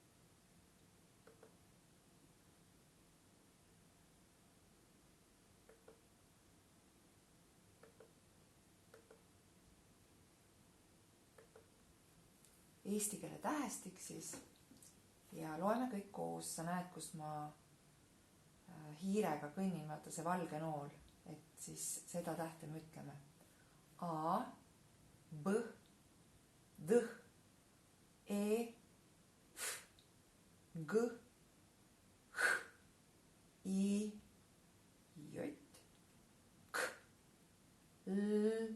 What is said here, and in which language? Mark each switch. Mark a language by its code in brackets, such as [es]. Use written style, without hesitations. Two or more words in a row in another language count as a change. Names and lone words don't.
[et] Eesti keele tähestik siis ja loeme kõik koos. Sa näed, kus ma hiirega kõnnin, vaata see valge nool, et siis seda tähte me ütleme. A, B, D, E, F, G, H, I, J, K, L,